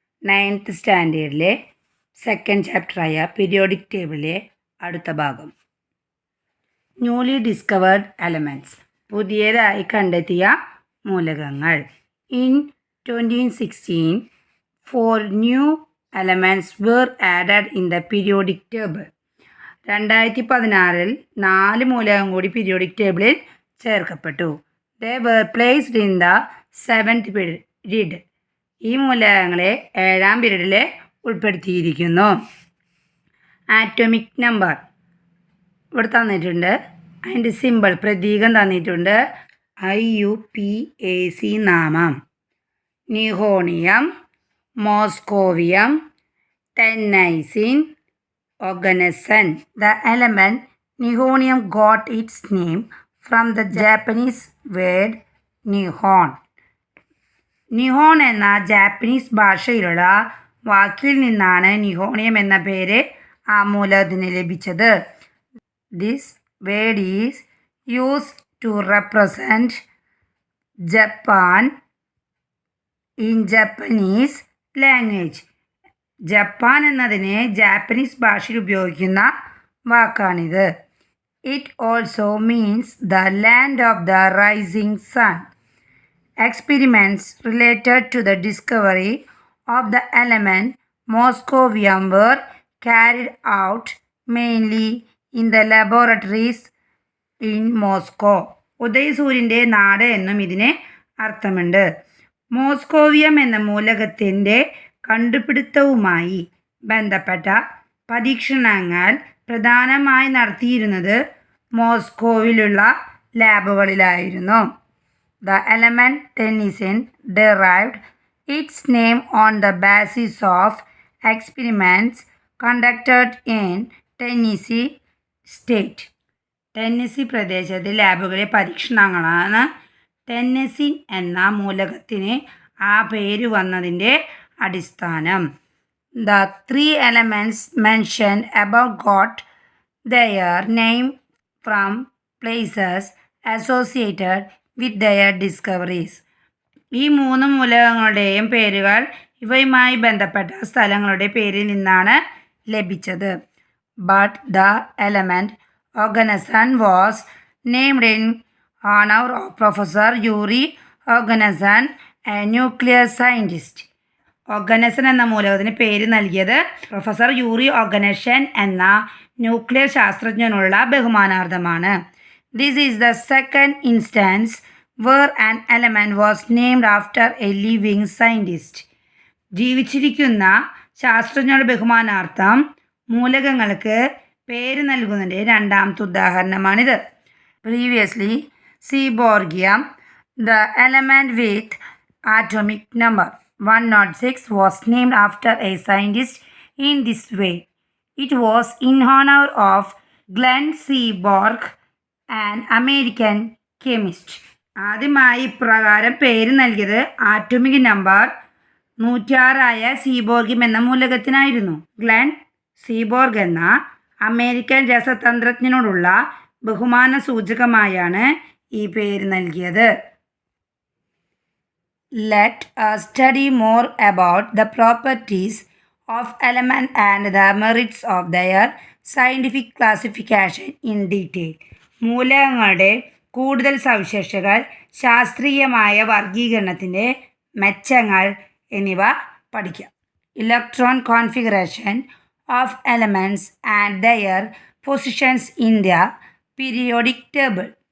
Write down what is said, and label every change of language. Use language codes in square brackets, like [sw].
[ml] 9th സ്റ്റാൻഡേർഡിലെ second ചാപ്റ്ററായ periodic ടേബിളിലെ അടുത്ത ഭാഗം. Newly discovered elements, പുതിയതായി കണ്ടെത്തിയ മൂലകങ്ങൾ. [en] In 2016, 4 new elements were added in the periodic table. [ml] 2016 4 മൂലകം കൂടി പീരിയോഡിക് ടേബിളിൽ ചേർക്കപ്പെട്ടു. [en] They were placed in the 7th period. [ml] ഈ മൂലകങ്ങളെ 7ാം പീരീഡിൽ ഉൾപ്പെടുത്തിയിരിക്കുന്നു. ആറ്റോമിക് നമ്പർ ഇവിടെ തന്നിട്ടുണ്ട്. അതിൻ്റെ സിമ്പിൾ പ്രതീകം തന്നിട്ടുണ്ട്. IUPAC നാമം: nihonium, moscovium, ടെന്നൈസിൻ, ഓർഗനസൻ. [en] The element nihonium got its name from the Japanese word nihon. [ml] Nihon എന്ന ജാപ്പനീസ് ഭാഷയിലുള്ള വാക്കിൽ നിന്നാണ് നിഹോണിയം എന്ന പേര് ആ മൂലകത്തിന് ലഭിച്ചത്. [en] This word is used to represent Japan in Japanese language. [ml] Japan എന്നതിന് ജാപ്പനീസ് ഭാഷയിൽ ഉപയോഗിക്കുന്ന വാക്കാണിത്. [en] It also means the land of the rising sun. Experiments related to the discovery of the element moscovium were carried out mainly in the laboratories in Moscow. [ml] ഉദയസൂര്യൻ്റെ നാട് എന്നും ഇതിന് അർത്ഥമുണ്ട്. Moscovium എന്ന മൂലകത്തിൻ്റെ കണ്ടുപിടുത്തവുമായി ബന്ധപ്പെട്ട പരീക്ഷണങ്ങൾ പ്രധാനമായി നടത്തിയിരുന്നത് മോസ്കോവിലുള്ള ലാബുകളിലായിരുന്നു. [en] The element tennessine derived its name on the basis of experiments conducted in Tennessee State. [ml] Tennessee പ്രദേശത്തെ ലാബുകളിലെ പരീക്ഷണങ്ങളാണ് ടെന്നസിൻ എന്ന മൂലകത്തിന് ആ പേര് വന്നതിൻ്റെ അടിസ്ഥാനം. [en] The 3 elements mentioned above got their name from places associated with their discoveries. [ml] ഈ 3 മൂലകങ്ങളുടെയും പേരുകൾ ഇവയുമായി ബന്ധപ്പെട്ട സ്ഥലങ്ങളുടെ പേരിൽ നിന്നാണ് ലഭിച്ചത്. [en] But the element Oganesson was named in honor of Professor Yuri Oganesson, a nuclear scientist. [ml] ഓഗനസൻ എന്ന മൂലകത്തിന് പേര് നൽകിയത് പ്രൊഫസർ യൂറി ഓഗനഷൻ എന്ന nuclear ശാസ്ത്രജ്ഞനുള്ള ബഹുമാനാർത്ഥമാണ്. [en] This is the second instance where an element was named after a living scientist. [ml] ജീവിച്ചിരിക്കുന്ന ശാസ്ത്രജ്ഞരുടെ ബഹുമാനാർത്ഥം മൂലകങ്ങൾക്ക് പേര് നൽകുന്നതിൻ്റെ രണ്ടാമത്തെ ഉദാഹരണമാണിത്. [en] Previously, seaborgium, the element with atomic number 106, was named after a scientist in this way. It was in honor of Glenn Seaborg, an American chemist. [ml] ആദ്യമായി ഇപ്രകാരം പേര് നൽകിയത് atomic number 106 സീബോർഗിയം എന്ന മൂലകത്തിനായിരുന്നു. ഗ്ലെൻ സീബോർഗ് എന്ന അമേരിക്കൻ രസതന്ത്രജ്ഞനോടുള്ള ബഹുമാന സൂചകമായാണ് ഈ പേര് നൽകിയത്. [en] Let us study more about the properties of element and the merits of their scientific classification in detail. [ml] മൂലകങ്ങളുടെ കൂടുതൽ സവിശേഷതകൾ, ശാസ്ത്രീയമായ വർഗീകരണത്തിൻ്റെ മെച്ചങ്ങൾ എന്നിവ പഠിക്കാം. [en] Electron configuration of elements and their positions in the periodic table.